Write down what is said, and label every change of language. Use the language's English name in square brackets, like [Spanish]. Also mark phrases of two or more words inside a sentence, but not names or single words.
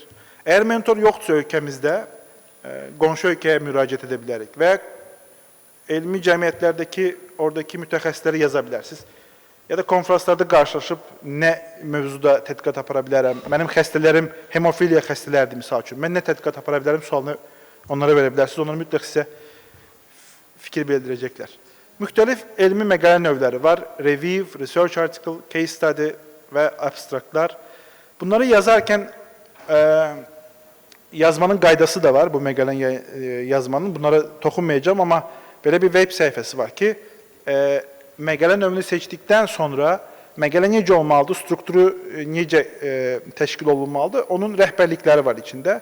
[Azerbaijani] Əgər mentor yoxdursa ölkəmizdə, qonşu ölkəyə müraciət edə bilərik və elmi cəmiyyətlərdəki oradakı mütəxəssisləri yaza bilərsiniz. Ya da konferanslarda qarşılaşıb nə mövzuda tədqiqat apara bilərəm. Mənim xəstələrim hemofiliya xəstələrdir, misal üçün. Mən nə tədqiqat apara bilərəm, sualını onlara verə bilərsiniz. Onlara mütləq sizə fikir bildirəcəklər. Müxtəlif elmi məqalə növləri var. [English] Review, research article, case study [Azerbaijani] və abstraktlar. Bunları yazarkən yazmanın qaydası da var, bu məqaləni yazmanın. Bunlara toxunmayacağım, amma belə bir web səhifəsi var ki, məqalə növünü seçdikdən sonra məqalə necə olmalıdır, strukturu necə təşkil olunmalıdır, onun rəhbərlikləri var içində.